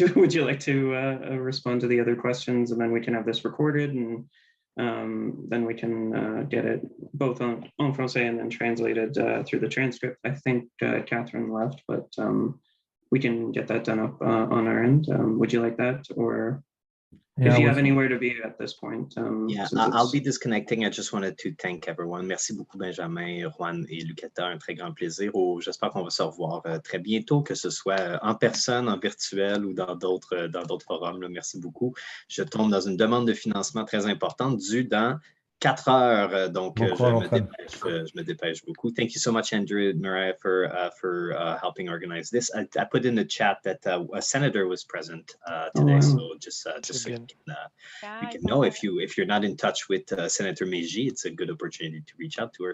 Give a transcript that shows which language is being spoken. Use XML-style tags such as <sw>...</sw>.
<en>Would you like to respond to the other questions, and then we can have this recorded, and then we can get it both</en> <fr>en français</fr> <en>and then translated through the transcript. I think Catherine left, but we can get that done up on our end. Would you like that, or if you have anywhere to be at this point? Yeah, I'll be disconnecting. I just wanted to thank everyone.</en> <fr>Merci beaucoup, Benjamin, Juan et Lucetta. Un très grand plaisir. J'espère qu'on va se revoir très bientôt, que ce soit en personne, en virtuel ou dans d'autres forums. Là. Merci beaucoup. Je tombe dans une demande de financement très importante due dans 4 heures, donc Bon courage, Antoine. je me dépêche beaucoup.</fr> <en>Thank you so much, Andrew and Mariah, for helping organize this. I put in the chat that a senator was present today, wow. so just so</en> <fr>bien.</fr> <en>you can know if you're not in touch with Senator Meiji, it's a good opportunity to reach out to her.</en>